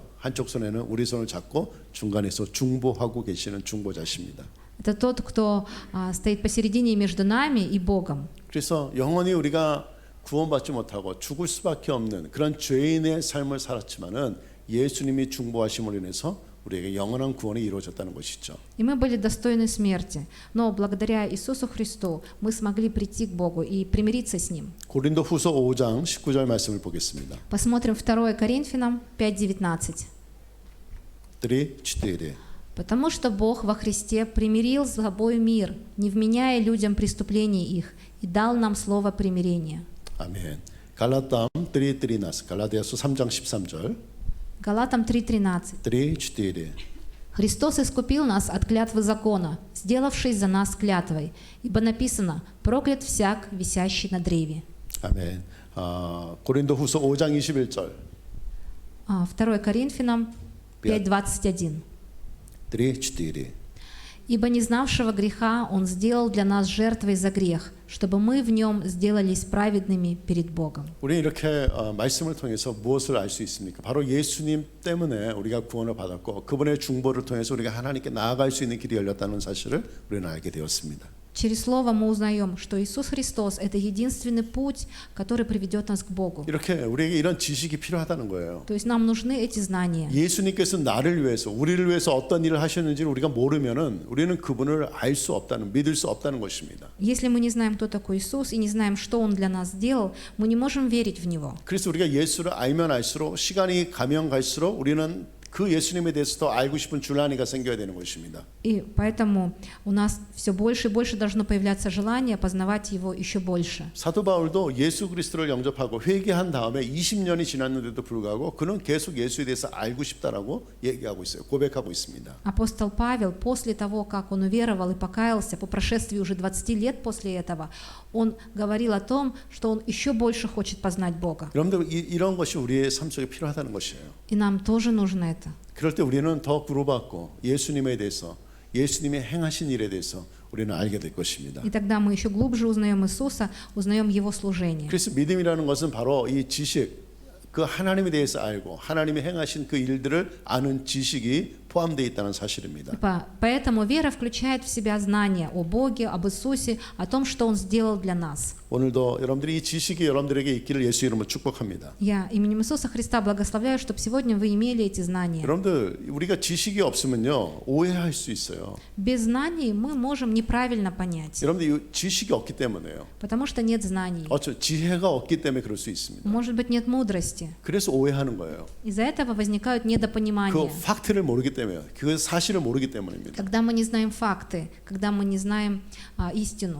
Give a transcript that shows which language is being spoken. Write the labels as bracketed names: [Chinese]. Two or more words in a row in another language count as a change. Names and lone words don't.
[Korean] 한쪽 손에는 우리 손을 잡고 중간에서 중보하고 계시는 중보자십니다. [Russian] Это тот, кто стоит посередине между нами и Богом. [Korean] 그래서 영원히 우리가 구원받지 못하고 죽을 수밖에 없는 그런 죄인의 삶을 살았지만은 예수님이 중보하심으로 인해서 우리에게 영원한 구원이 이루어졌다는 것이죠. [Russian] И мы были достойны смерти, но благодаря Иисусу Христу мы смогли прийти к Богу и примириться с Ним. [Korean] 고린도후서 5장 19절 말씀을 보겠습니다. [Russian] Посмотрим 2 Коринфянам 5:19. 3:4. «Потому что Бог во Христе примирил с собой мир, не вменяя людям преступлений их, и дал нам слово примирения». [Korean] 아멘. 갈라담 3:13. 갈라디아서 3장 13절. [Russian] Галатам 3:13. 3:4. «Христос искупил нас от клятвы закона, сделавшись за нас клятвой, ибо написано: проклят всяк, висящий на древе». [Korean] 아멘. 고린도후서 5장 21절. [Russian] 2 Коринфянам 5:21. 3:4. «Ибо не знавшего греха Он сделал для нас жертвой за грех, чтобы мы в Нем сделались праведными перед Богом». [Korean] 우리는 이렇게 말씀을 통해서 무엇을 알 수 있습니까? 바로 예수님 때문에 우리가 구원을 받았고 그분의 중보를 통해서 우리가 하나님께 나아갈 수 있는 길이 열렸다는 사실을 우리는 알게 되었습니다. [Russian] Через Слово мы узнаем, что Иисус Христос – это единственный путь, который приведет нас к Богу. [Korean] 이렇게 우리에게 이런 지식이 필요하다는 거예요. [Russian] То есть нам нужны эти знания. [Korean] 예수님께서 나를 위해서 우리를 위해서 어떤 일을 하셨는지를 우리가 모르면은 우리는 그분을 알 수 없다는 믿을 수 없다는 것입니다. [Russian] Если мы не знаем, кто такой Иисус, и не знаем, что Он для нас сделал, мы не можем верить в Него. [Korean] 그래서 우리가 예수를 알면 알수록 시간이 가면 갈수록 우리는 그 예수님에 대해서 더 알고 싶은 줄라니가 생겨야 되는 것입니다. [Russian] И поэтому у нас все больше и больше должно появляться желание познавать Его еще больше. [Korean] 사도 바울도 예수 그리스도를 영접하고 회개한 다음에 20년이 지났는데도 불구하고 그는 계속 예수에 대해서 알고 싶다라고 얘기하고 있어요. 고백하고 있습니다. [Russian] Апостол Павел, после того, как он уверовал и покаялся, по прошествии уже 20 лет после этого, он говорил о том, что он еще больше хочет познать Бога. [Korean] 여러분들 이런 것이 우리의 삶 속에 필요하다는 것이에요. [Russian] И нам тоже нужно это. [Korean] 그럴 때 우리는 더 구로받고 예수님에 대해서 예수님이 행하신 일에 대해서 우리는 알게 될 것입니다. [Russian] И тогда мы еще глубже узнаем Иисуса, узнаем Его служение. [Korean] 그래서 믿음이라는 것은 바로 이 지식, 그 하나님에 대해서 알고 하나님이 행하신 그 일들을 아는 지식이 포함되어 있다는 사실입니다. [Russian] Поэтому вера включает в себя знания о Боге, об Иисусе, о том, что Он сделал для нас. [Korean] 오늘도 여러분들이 이 지식이 여러분들에게 있기를 예수 이름으로 축복합니다. [Russian] Я именем Иисуса Христа благословляю, чтобы сегодня вы имели эти знания. [Korean] 여러분들 우리가 지식이 없으면요 오해할 수 있어요. [Russian] Без знаний мы можем неправильно понять, [Korean] 여러분들 이 지식이 없기 때문에요. [Russian] потому что нет знаний. [Korean] 지혜가 없기 때문에 그럴 수 있습니다. [Russian] Может быть, нет мудрости. [Korean] 그래서 오해하는 거예요. [Russian] Из-за этого возникают 그 недопонимания. [Korean] 팩트를 모르기 때문에, 그 사실을 모르기 때문입니다. [Russian] Когда мы не знаем факты, когда мы не знаем истину.